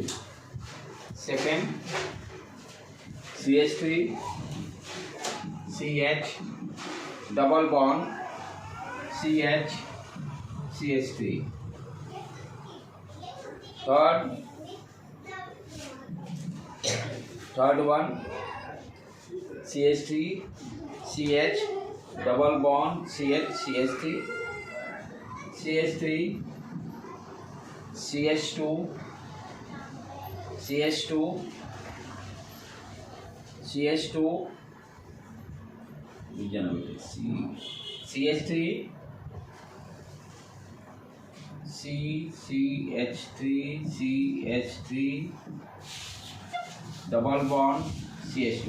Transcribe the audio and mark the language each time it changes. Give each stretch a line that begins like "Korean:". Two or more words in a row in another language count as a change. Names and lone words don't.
English: Second CH3 CH double bond CH CH3. Third one CH3 CH double bond CH CH3 CH3 CH2 CH2 CH2 CH3 CH3 CH3 double bond CH2.